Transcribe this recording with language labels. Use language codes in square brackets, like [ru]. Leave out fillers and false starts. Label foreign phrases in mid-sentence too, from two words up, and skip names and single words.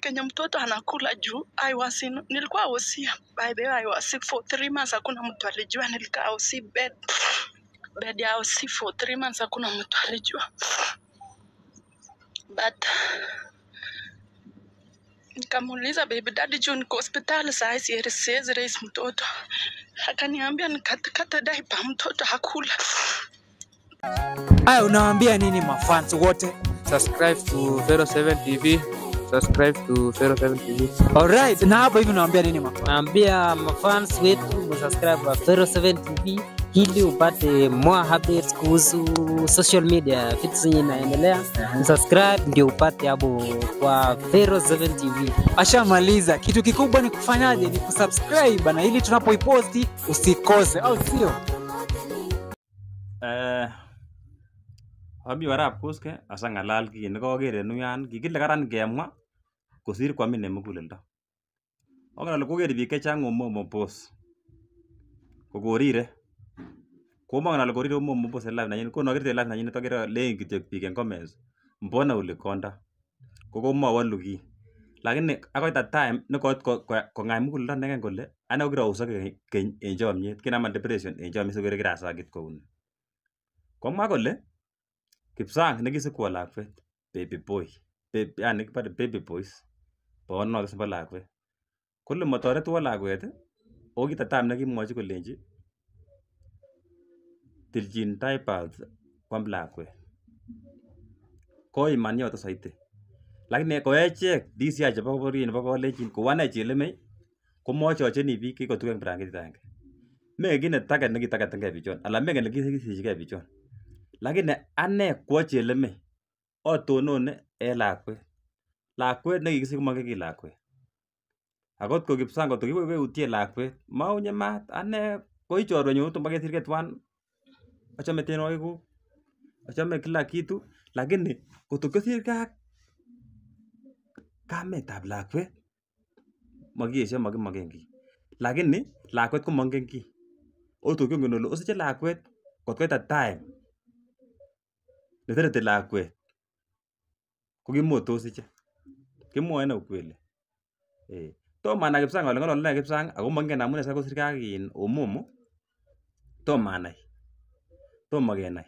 [sw] Kenya mtoto anakula juu. Nilikuwa hosi. [en] By the way, I was sick for 3 months. [sw] Hakuna mtu alijua nilikaa hosi bed ya hosi [en] for 3 months. [sw] Hakuna mtu alijua. But nikamuuliza [en] baby daddy [sw] juu niko hospitali saa siwezi raise mtoto. Akaniambia nikatakata diaper mtoto hakula. Haya, unawaambia nini mafans wote? Subscribe to Fero 7 TV. Subscribe to Fero 7 TV. Alright, na hapo hivi unawaambia nini mafans? Naambia mafans wetu subscribe kwa Fero 7 TV ili upate [en] more updates [sw] kuhusu [en] social media [sw] vitu zenye inaendelea. Subscribe ndio upate hapo kwa Fero 7 TV. Ashamaliza. Kitu kikubwa ni kufanyaje? Ni kusubscribe bana, ili tunapoiposti usikose, au sio? [kln] Abi warap kuske asa ngalal ki nekokere nuyan kikile karan kemwa kosir kwamine muguleldo. Okanale kokere biik chechang Omomo post kokorire. Komangen korire Omomo post live nanyin konokirte live nanyin tokere leen kityo biik en comments. [sw] Mbona ulikonda? [kln] Kokomawalu ki. Lakini akoi [en] that time [kln] nekot kongai muguleldo neken kole ane kokirausok keny en chomyet kinama depression en chomyet sikere kirasakit kouni. Komwa kole Kipsang nekisikwo lakwet [en] baby boy [kln] yani kibare [en] baby boys [kln] bono kisbo lakwet kole motoretwo lakwet o kitatam nekimwochi kolenji tiljin diapers kwam lakwet ko iman yoto saiti lakini koechek DCI chebo borie nebo kolenjin kowane chelemei komochocheni biik kikotuken branketit agenge meki ne target nekitargetengei bichon ala meki nekisichigei bichon. Lakini ane kwo chelemei otonone en lakwet nekikisich komongen ki lakwet. Akot ko Kipsang kot kokiweutien lakwet maunye maat ane ko ichorwenyun tumbo kesirgei twan achome tienwogikuk achome [sw] kila kitu [kln] lakini kot kosirgei ak kametab lakwet makiyesio makimoken ki lakini lakwet komongen ki ot kiongen ole osiche lakwet kot koit [en] a time [kln] netereti lakwet kokimotosiche kimwoe ine ukweli. Tom anai Kipsang ale ng'olole Kipsang ako mongen amune sikosirgei ak Omomo tom anai tomo kenai.